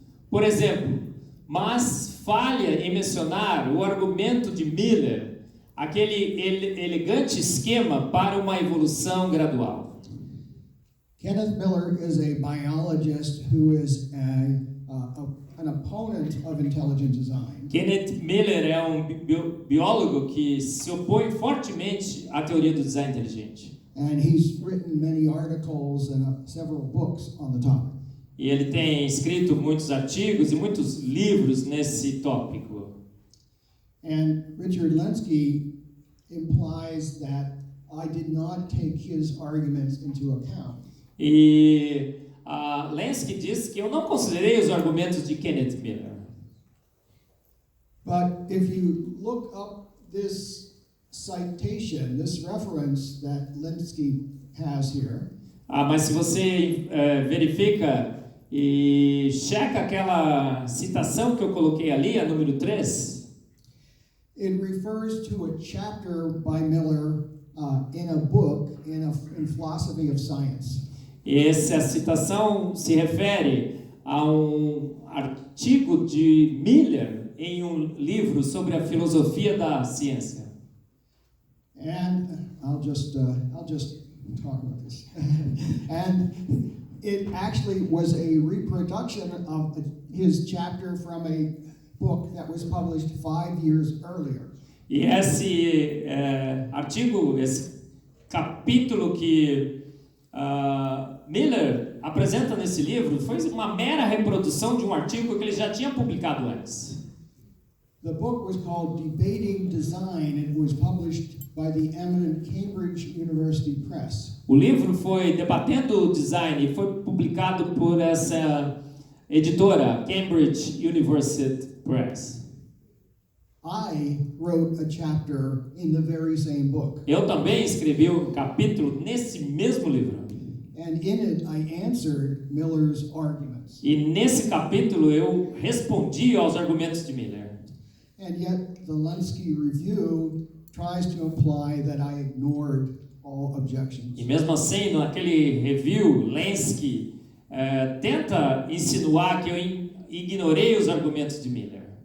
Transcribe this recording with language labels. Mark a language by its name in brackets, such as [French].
[Portuguese] Por exemplo, mas falha em mencionar o argumento de Miller, aquele elegante esquema para uma evolução gradual. [English] Kenneth Miller is a biologist who is an opponent of intelligent design. [Portuguese] Kenneth Miller é um biólogo que se opõe fortemente à teoria do design inteligente. [English] And he's written many articles and several books on the topic. [Portuguese] E ele tem escrito muitos artigos e muitos livros nesse tópico. [English] And Richard Lenski implies that I did not take his arguments into account. [Portuguese] E Lenski diz que eu não considerei os argumentos de Kenneth Miller. [English] But if you look up this citation, this reference that Lenski has here, [Portuguese] Mas se você verifica e checa aquela citação que eu coloquei ali, a número 3, [English] it refers to a chapter by Miller in a book in Philosophy of Science. [Portuguese] essa citação se refere a um artigo de Miller em um livro sobre a filosofia da ciência. [English] And I'll just talk about this. And it actually was a reproduction of his chapter from a book that was published 5 years earlier. [Portuguese] E esse artigo, esse capítulo que Miller apresenta nesse livro foi uma mera reprodução de um artigo que ele já tinha publicado antes. [English] The book was called Debating Design and was published by the eminent Cambridge University Press. [Portuguese] O livro foi Debatendo o Design e foi publicado por essa editora, Cambridge University Press. [English] I wrote a chapter in the very same book. [Portuguese] Eu também escrevi um capítulo nesse mesmo livro. [English] And in it I answered Miller's arguments. [Portuguese] E nesse capítulo eu respondi aos argumentos de Miller. [English] And yet the Lenski review tries to imply that I ignored all objections. [Portuguese] E mesmo assim, naquele review, Lenski tenta insinuar que eu ignorei os argumentos de Miller.